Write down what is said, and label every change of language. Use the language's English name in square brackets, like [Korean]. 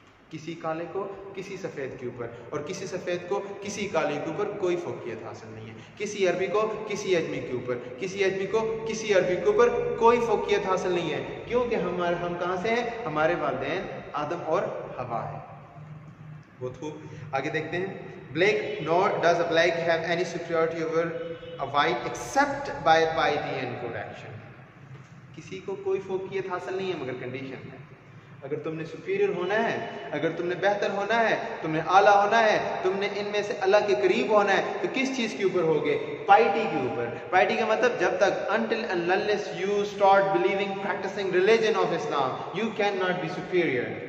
[Urdu] کسی کالے کو کسی سفید کے اوپر, اور کسی سفید کو کسی کالے کے اوپر کوئی فوقیت حاصل نہیں ہے. کسی عربی کو کسی اجمی کے اوپر, کسی اجمی کو کسی عربی کے اوپر کوئی فوقیت حاصل نہیں ہے. کیونکہ ہم کہاں سے ہیں؟ ہمارے والدین آدم اور حوا ہیں. بہت خوب, آگے دیکھتے ہیں. [English] Black, nor does a black have any superiority over a white except by piety and good action. [Urdu] کسی کو کوئی فوقیت حاصل نہیں ہے مگر کنڈیشن ہے. اگر تم نے سپیریئر ہونا ہے, اگر تم نے بہتر ہونا ہے, تم نے اعلیٰ ہونا ہے, تم نے ان میں سے اللہ کے قریب ہونا ہے, تو کس چیز کے اوپر ہوگے؟ پائٹی کے اوپر. پائٹی کا مطلب جب تک [English] until and unless you start believing, practicing religion of Islam, you cannot be superior.